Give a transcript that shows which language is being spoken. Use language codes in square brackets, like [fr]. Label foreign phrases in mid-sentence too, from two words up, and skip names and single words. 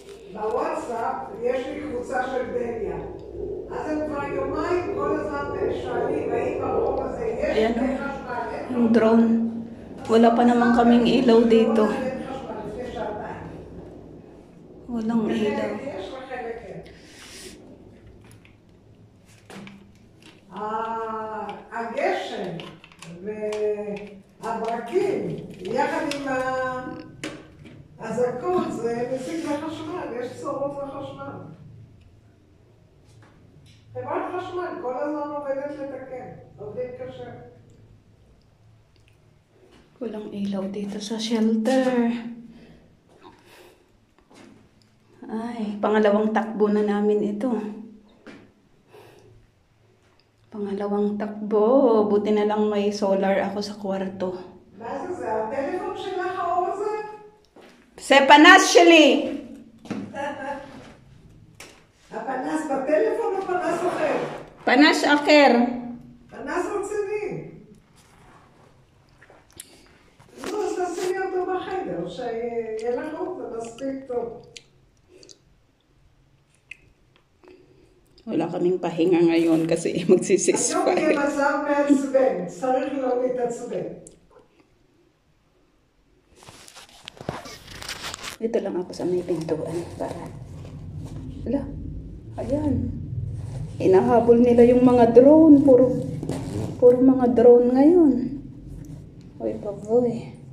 [he] בוואטסאפ יש לי קבוצה של דליה. אז הם כבר יומיים כל הזמן שואלים האם הרוב הזה יש חשמל. [tl] Yung drone. Wala pa naman kaming ilaw dito. Walang ilaw. [he] יש לחלק כן. הגשם והברקים יחד עם הזקות זה מזיק לחשמל, יש צורות לחשמל. חברת חשמל כל הזמן עובדת לתקן, עובדים קשה. [tl] Walang ilaw dito sa shelter. Ay, pangalawang takbo na namin ito. Pangalawang takbo. Buti na lang may solar ako sa kwarto. [he] מה זה? הטלפון שלך האור הזה? זה פנס שלי! הפנס בטלפון או פנס אחר? פנס אחר. פנס רציני. לא, אז תשימי אותו בחדר, שיהיה לך אור, זה מספיק טוב. [tl] Wala kaming pahinga ngayon kasi [he] היום [tl] magsisisfire. [he] יהיה מצב מעצבן, צריך לא להתעצבן. [tl] Ito lang ako sa may pintuan para... Ala, ayan. Inahabol nila yung mga drone. Puro mga drone ngayon. Uy, baboy.